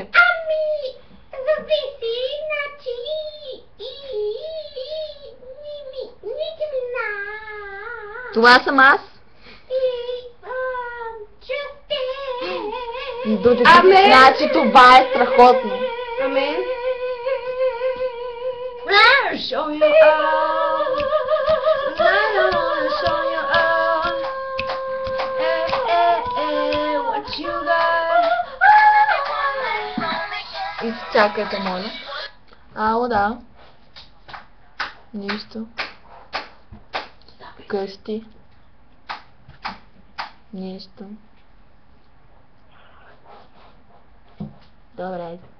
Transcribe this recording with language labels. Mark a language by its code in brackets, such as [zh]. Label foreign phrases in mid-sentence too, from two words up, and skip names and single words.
[bg] Ами, зависи, значи... Ники мина. Това съм аз. Значи това е страхотно. Амен. [en] Show you what you got. [bg] Изчакайте, моля. Ало, да. Нищо. Къщи. Нищо. Добре.